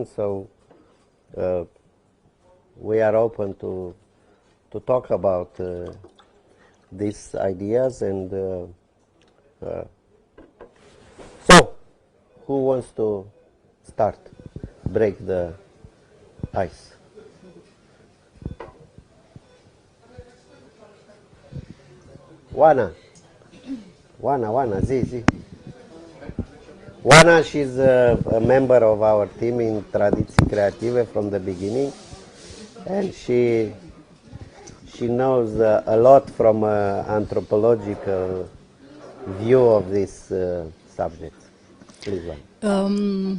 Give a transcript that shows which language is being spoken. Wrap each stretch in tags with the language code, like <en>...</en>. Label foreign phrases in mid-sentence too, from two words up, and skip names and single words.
<en>So we are open to talk about these ideas, and so who wants to start, break the ice?</en> <ro>Oana, zi. Oana,</ro> <en>she's a member of our team in Tradiții Creative from the beginning, and she knows a lot from anthropological view of this subject. Please, Oana.</en>